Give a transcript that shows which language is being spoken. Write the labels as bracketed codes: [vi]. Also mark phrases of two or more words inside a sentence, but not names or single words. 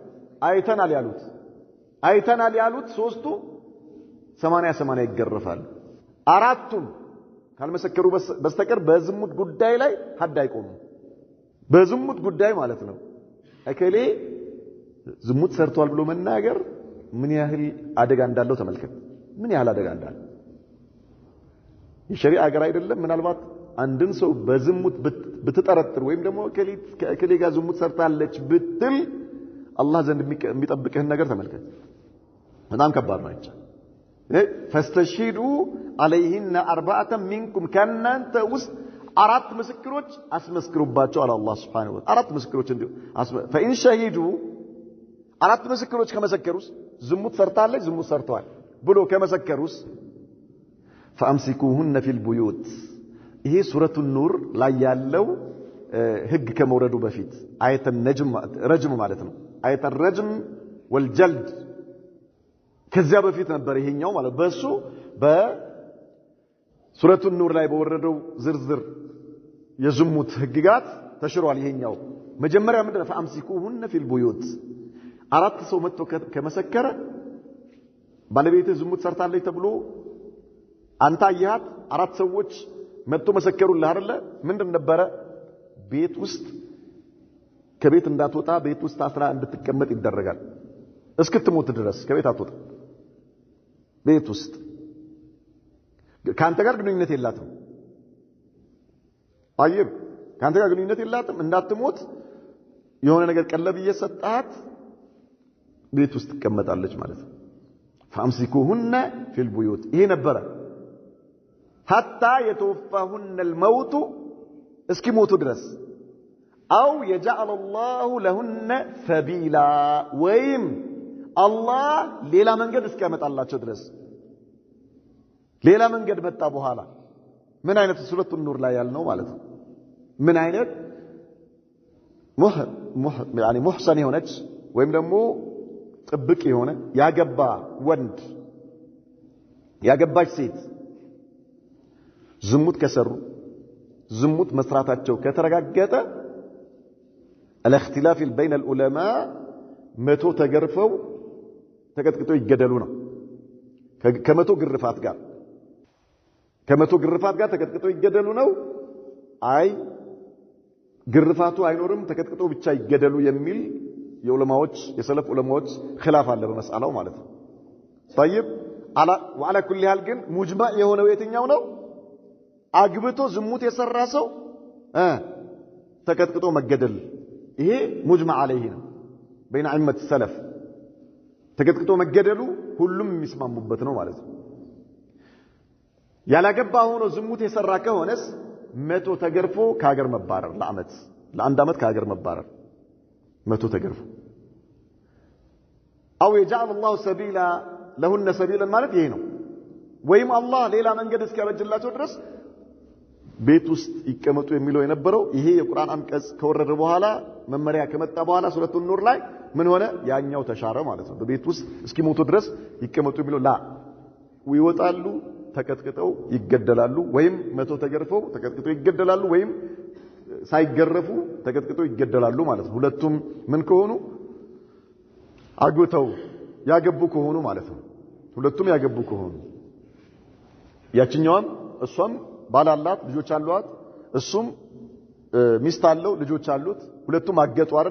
[am] አይተናል ያሉት ሶስቱ 80 ይገረፋሉ አራቱም ካልመሰከሩ በስተቀር በዝሙት ጉዳይ ላይ ሐድ አይቆሙም በዝሙት ጉዳይ ማለት ነው እከሌ ዝሙት ሰርቷል ብሎ መናገር ምን ያህል አደጋ እንዳለው ተመልከት ምን ያህል አደጋ እንዳለው የሸሪዓ ሀገር አይደለም ምናልባት አንድን ሰው በዝሙት ብትጠረጥር ወይም ደግሞ ከከሌ ጋር ዝሙት ሰርታለች ብትል አላህ ዘንድ የሚጠብቅህን ነገር ተመልከት በጣም ከባድ ነው አይቻ [ar] فاستشهدوا عليهن أربعة منكم [am] ከናንተ ውስጥ አራት ምስክሮች አስመስክሩባቸው አለ አላህ [ar] سبحانه وتعالى [am] አራት ምስክሮች እንዲሁ [ar] فإن شهدوا [am] አራት ምስክሮች ከመሰከሩስ ዝሙት ሰርታለች ዝሙት ሰርተዋል ብሎ ከመሰከሩስ [ar] فأمسكوهن في البيوت [am] ይሄ ሱረቱ ኑር ላይ ያለው ህግ ከመውረዱ በፊት [ar] آية الرجم [am] ማለት ነው [ar] آية الرجم [am] ወልጀልድ ከዚያ በፊት ነበር ይሄኛው ማለት በሱ በሱረቱ ኑር ላይ በወረደው ዝርዝር የዝሙት ህግጋት ተሽሯል ይሄኛው መጀመሪያ ምንድነው فأمسكوهن [ar] في البيوت [am] አራት ሰው መጥቶ ከመሰከረ ባለቤት ዝሙት ሰርታለች ተብሎ አንተ አያት አራት ሰዎች መጥቶ መሰከሩልህ አይደለ ምንድን ነበር ቤት ውስጥ ከቤት እንዳትወጣ ቤት ውስጥ አስራ እንድትቀመጥ ይደረጋል እስክትሞት ድረስ ከቤት አትወጣ ቤት ውስጥ ካንተ ጋር ግንኙነት የላትም አይብ ካንተ ጋር ግንኙነት የላትም እንዳትሞት የሆነ ነገር ቀለብ እየሰጣት ቤት ውስጥ ትቀመጣለች ማለት ነው [ar] فامسكوهن في البيوت [am] ይሄ ነበር [ar] حتى يتوفاهن الموت [am] እስኪሞቱ ድረስ [ar] او يجعل الله لهن سبيلا [am] ወይም አላህ ሌላ መንገድ እስኪያመጣላቸው ድረስ ሌላ መንገድ መጣ በኋላ ምን አይነት ሱረቱ ኑር ላይ ያልነው ማለት ነው ምን አይነት [ar] يعني محسن [am] የሆነች ወይም ደግሞ ጥብቅ የሆነ ያገባ ወንድ ያገባች ሴት ዝሙት ከሰሩ ዝሙት መስራታቸው ከተረጋገጠ [ar] الاختلاف بين العلماء [am] መቶ ተገርፈው ተቀጥቅጠው ይገደሉ ነው ከመቶ ግርፋት ጋር ተቀጥቅጠው ይገደሉ ነው አይ ግርፋቱ አይኖርም ተቀጥቅጠው ብቻ ይገደሉ የሚል የዑለማዎች የሰለፍ ዑለማዎች ኺላፍ አለ በመስአላው ማለት ነው [ar] طيب وعلى كل حال [am] ግን ሙጅማዕ የሆነው የትኛው ነው? አግብቶ ዝሙት የሰራ ሰው ተቀጥቅጦ መገደል ይሄ [ar] مجمع عليه [am] ነው በይነ ዐመት ሰለፍ ተቀጥቅጦ መገደሉ ሁሉም የሚስማሙበት ነው ማለት ነው። ያላገባ ሆኖ ዝሙት የሰራ ከሆነስ 100 ተገርፎ ከሀገር መባረር ለአንድ ዓመት ከሀገር መባረር 100 ተገርፎ አው [ar] يجعل الله سبيلا لهن سبيلا [am] ማለት ይሄ ነው። ወይም አላህ ሌላ መንገድ እስኪያበጅላቸው ድረስ ቤት ውስጥ ይቀመጡ የሚለው የነበረው ይሄ የቁርአን አንቀጽ ከወረደ በኋላ መመሪያ ከመጣ በኋላ ሱረቱ ኑር ላይ ምን ሆነ? ያኛው ተሻረ ማለት ነው። በቤት ውስጥ እስኪሞቱ ድረስ ይቀመጡ የሚለው ይወጣሉ፣ ተቀጥቅጠው ይገደላሉ፣ ወይም 100 ተገርፈው ተቀጥቅጠው ይገደላሉ፣ ወይም ሳይገረፉ ተቀጥቅጠው ይገደላሉ ማለት ነው። ሁለቱም ምን ከሆኑ አግብተው ያገቡ ከሆኑ ማለት ነው። ሁለቱም ያገቡ ከሆኑ ያችኛዋም እሷም ባላላት ልጆች አሏት፣ እሱም ሚስት አለው ልጆች አሉት። ሁለቱም አገጡ አይደለ?